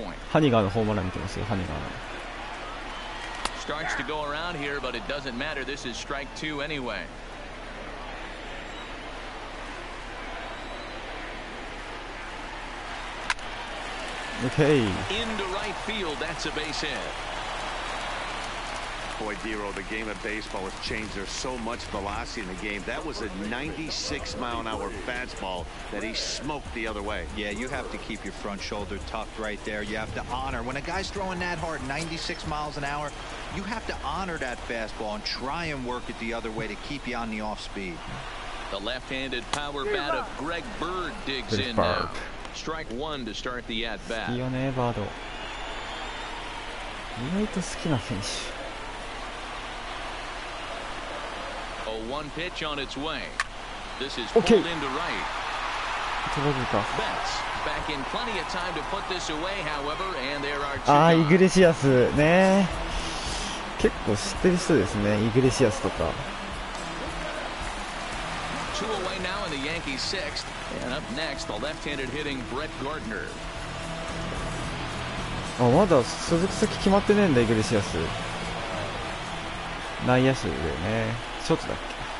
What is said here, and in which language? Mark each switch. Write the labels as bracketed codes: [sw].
[ja] ハニガーのホームラン見てますよ、ハニガーの。 [en] Starts to go around here, but it doesn't matter. This is strike two anyway. Okay. Into right field. That's a base hit. Boy, Dero, the game of baseball has changed. There's so much velocity in the game. That was a 96-mile-an-hour fastball that he smoked the other way. Yeah, you have to keep your front shoulder tucked right there. You have to honor. When a guy's throwing that hard, 96 miles an hour, you have to honor that fastball and try and work it the other way to keep you on the off speed. The left-handed power bat of Greg Bird digs in now. Strike one to start the at-bat. [ja] いいよね、バード。意外と好きな選手。 [en] One pitch on its way. This is pulled into right. Betts back in plenty of time to put this away, however, and there are two. [ja] ああ、イグレシアスね。結構知ってる人ですね、イグレシアスとか。 [en] Two away now in the Yankees' sixth, and up next, the left-handed hitting Brett Gardner. [ja] あ、まだ所属先決まってねえんだ、イグレシアス。内野手だよね。ショートだっけ。